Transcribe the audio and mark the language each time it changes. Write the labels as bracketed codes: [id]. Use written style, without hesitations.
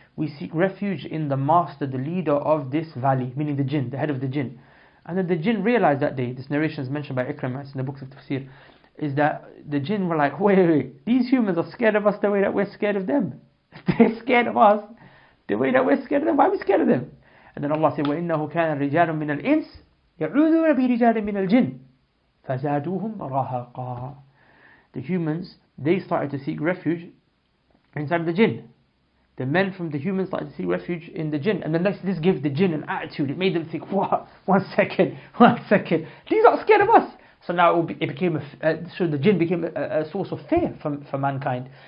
[en] We seek refuge in the master, the leader of this valley, meaning the jinn, the head of the jinn. And then the jinn realized that day, this narration is mentioned by Ikrimah, it's in the books of Tafsir, is that the jinn were like, wait, these humans are scared of us the way that we're scared of them. They're scared of us the way that we're scared of them. Why are we scared of them? [ar] And then Allah said, وَإِنَّهُ كَانَ رِجَالٌ مِّنَ الْإِنسِ يَعُوذُونَ بِرِجَالٍ مِّنَ الْجِنِّ فَزَادُوهُمْ رَهَقًا. [en] The humans, they started to seek refuge inside the jinn. The men from the humans started to seek refuge in the jinn. And then this gave the jinn an attitude. It made them think, what? One second. These are scared of us. So now so the jinn became a source of fear for mankind.